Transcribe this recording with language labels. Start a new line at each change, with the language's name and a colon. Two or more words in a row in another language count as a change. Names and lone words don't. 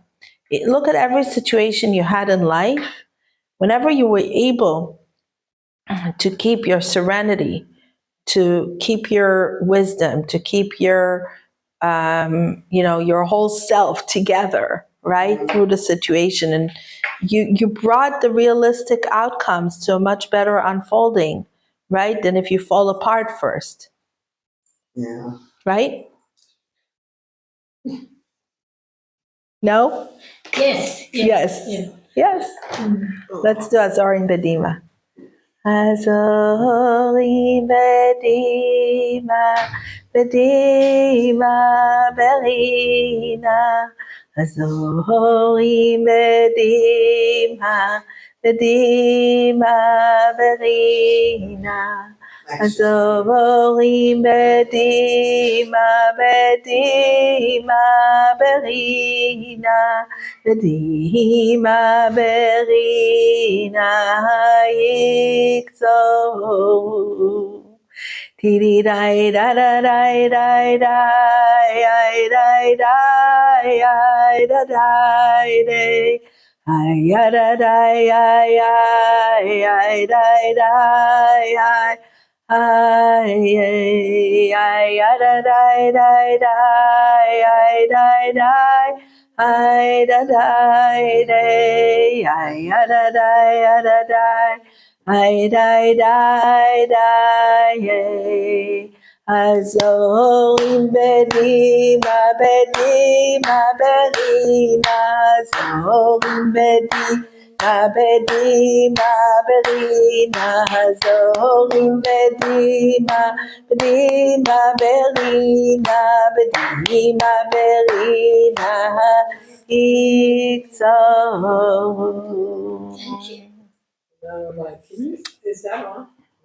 English: Look at every situation you had in life. Whenever you were able to keep your serenity, to keep your wisdom, to keep your, your whole self together, right, through the situation, and you brought the realistic outcomes to a much better unfolding right, than if you fall apart first, Yeah. right? No? Yes, Yes. yes. Yes. Let's do Azorim Bedima. Azorim Bedima, Bedima Berina. Azorim Bedima, Bedima Berina. Azorim Bedima, Bedima Berina. Bedima Berina Yikzo. Tiri dai da da dai dai dai ai dai dai ai da dai dai ai ya da dai ai ai ai dai dai ai ai ai ya da dai dai dai ai dai dai ai da dai dai ai ya da dai ya da dai ai dai dai dai hey. Azorim bedima bedima bedima azorim bedima bedima bedima azorim bedima bedima bedima bedima bedima iktzor. Thank you. Is that on?